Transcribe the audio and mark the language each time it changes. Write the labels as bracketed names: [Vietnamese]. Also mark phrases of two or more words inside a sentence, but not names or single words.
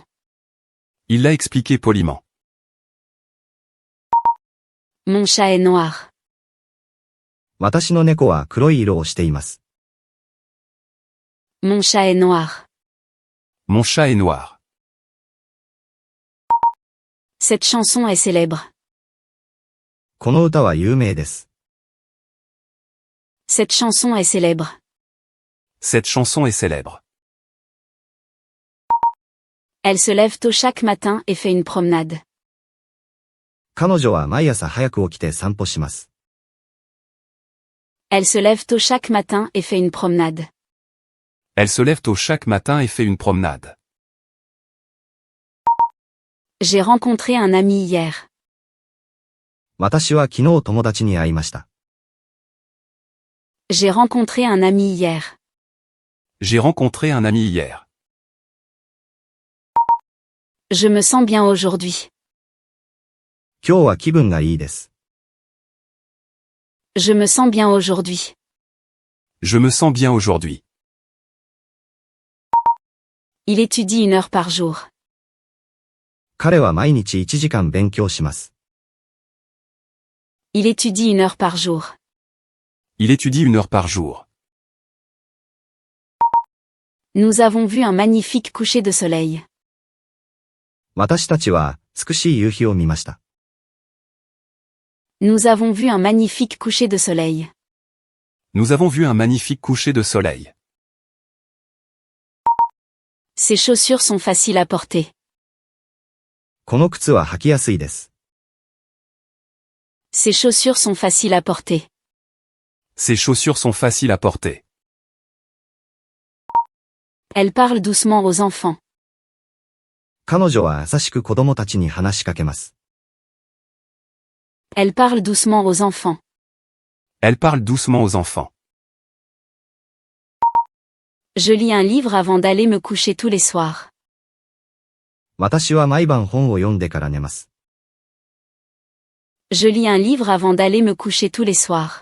[French] Il l'a expliqué poliment. Mon chat est noir. [Japanese] 私の猫は黒い色をしています。 [French] Mon chat est noir. Mon chat est noir. Cette chanson est célèbre. [Japanese] この歌は有名です。 [French] Cette chanson est célèbre. Cette chanson est célèbre. Elle se lève tôt chaque matin et fait une promenade. [Japanese] 彼女は毎朝早く起きて散歩します。 [French] Elle se lève tôt chaque matin et fait une promenade. Elle se lève tôt chaque matin et fait une promenade. J'ai rencontré un ami hier. [Japanese] 私は昨日友達に会いました。 [French] J'ai rencontré un ami hier. J'ai rencontré un ami hier. Je me sens bien aujourd'hui. [Japanese] 今日は気分がいいです。 [French] Je me sens bien aujourd'hui. Je me sens bien aujourd'hui. Il étudie 1 heure par jour. [Japanese] 彼は毎日1時間勉強します。 [French] Il étudie 1 heure par jour. Il étudie 1 heure par jour. Nous avons vu un magnifique coucher de soleil. [Japanese] 私たちは美しい夕日を見ました。 [French] Nous avons vu un magnifique coucher de soleil. Nous avons vu un magnifique coucher de soleil. Ces chaussures sont faciles à porter. [Japanese] この靴は履きやすいです。 [French] Ces chaussures sont faciles à porter. Ces chaussures sont faciles à porter. Elle parle doucement aux enfants. [Japanese] 彼女は優しく子供たちに話しかけます。 [French] Elle parle doucement aux enfants. Elle parle doucement aux enfants. Je lis un livre avant d'aller me coucher tous les soirs. [Japanese] 私は毎晩本を読んでから寝ます。 [French] Je lis un livre avant d'aller me coucher tous les soirs.